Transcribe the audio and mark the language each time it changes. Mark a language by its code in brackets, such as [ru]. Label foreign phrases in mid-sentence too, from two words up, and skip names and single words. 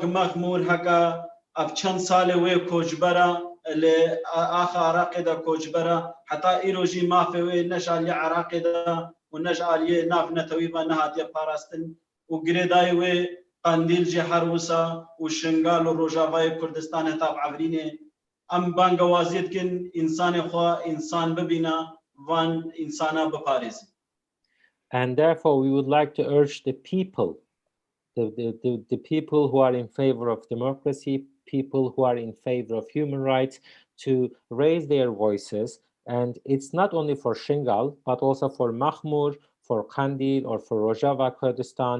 [ku] مەخمور هەکە ئەف چەند ساڵێ وێ کۆچبەرە لە ئاخا عراقێدا کۆچبەرە حتا ئیرۆژی مافێ وێ نەش ئالیە عراقێدا و نەش ئالیە ناف نەتەوی بە نەهاتیە پاراستن و گرێدای وێ قەندیل جێ هەروسا و شنگال و ڕۆژاوای کوردستان هەتا عەفرینێ ئەم بانگەوازیەتکن ئینسانی خوا ئینسان ببینە وان ئینسانە بپارێزن. [en] And therefore, we would like to urge the people, the people who are in favor of democracy, people who are in favor of human rights, to raise their voices. And it's not only for Şengal, but also for Machmur, for Qendîl, or for Rojava, Kurdistan.